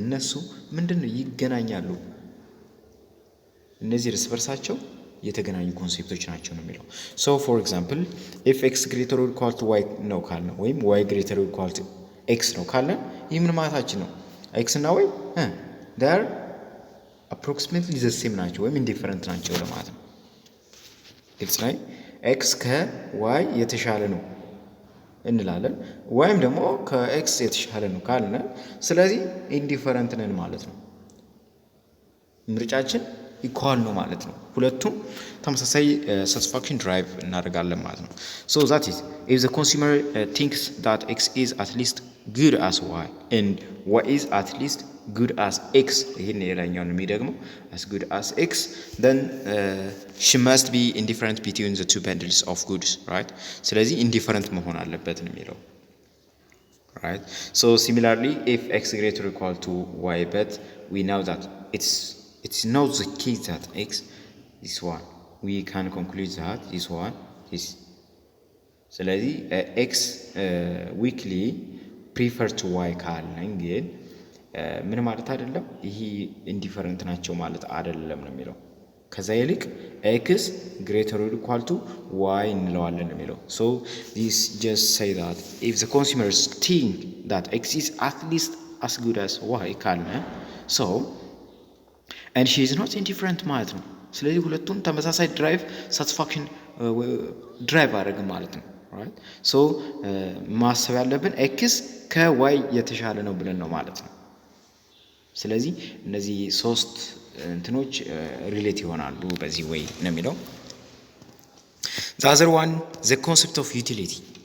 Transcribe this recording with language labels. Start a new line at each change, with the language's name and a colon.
Amharic: እነሱ ምንድነው ይገናኛሉ። እነዚህ እርስ በርሳቸው የተገናኙ ኮንሴፕቶች ናቸው ነው የሚለው።
English: So for example if x greater or equal to y
Amharic: ነው ካልን ወይም
English: y greater or equal to x
Amharic: ነው ካልን ይህ ምን ማለታችን ነው? x እና y
English: they are approximately the same
Amharic: ናቸው ወይም indifferent ናቸው ለማለት ነው። ግልጽ ላይ x ከy የተሻለ ነው እንላለን ወይም ደግሞ ከx የተሻለ ነው ካልን ስለዚህ indifferent ነን ማለት ነው። ምርጫችን ኢኳል ነው ማለት ነው።
English: ሁለቱም ተመሳሳይ satisfaction drive እናደርጋለን ማለት ነው። So that is if the consumer thinks that x is at least good as y and y is at least good as x,
Amharic: ይሄን የላኛውን የሚደግመው
English: as good as x, then she must be indifferent between the two bundles of goods, right?
Amharic: ስለዚህ indifferent መሆን አለበት ነው የሚለው, right?
English: So similarly if x greater or equal to y, but we know that it's not the case that x this one, we can conclude that this one is ስለዚህ x weakly prefer to y
Amharic: ካልን ግን ምን ማለት አይደለም ይሄ ኢንዲፈረንት ናቸው ማለት አይደለም ነው የሚለው። ከዛ ይልቅ
English: x greater or equal to y
Amharic: እንለዋለን ነው የሚለው።
English: So this just say that if the consumers think that x is at least as good as y ካልን so and she is not indifferent
Amharic: ማለት ነው። ስለዚህ ሁለቱም ተመሳሳይ ድራይቭ ሳቲስፋክሽን ድራይቭ አደረገ ማለት ነው፣ right? So ማሰብ ያለብን x ከy የተሻለ ነው ብለን ነው ማለት ነው። ስለዚህ እነዚህ ሶስት እንትኖች ሪሌት ይሆናሉ በዚህ ወይ ነው የሚለው።
English: the other one the concept of utility።